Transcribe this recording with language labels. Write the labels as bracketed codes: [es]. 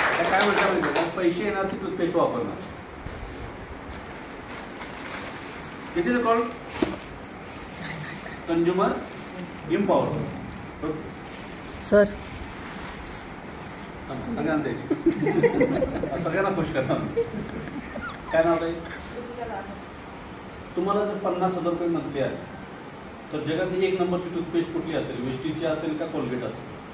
[mr] काय म्हणता? पैसे येणार ती टूथपेस्ट वापरणार. [en] It is called consumer empowerment. [mr] Sir सगळ्यांना द्यायची, सगळ्यांना खुश करणार. काय नाव आहे? तुम्हाला जर 50,000 रुपये मंथली आले तर जगातली एक नंबरची टूथपेस्ट कुठली असेल? वेस्टीजची असेल का कोलगेट असेल?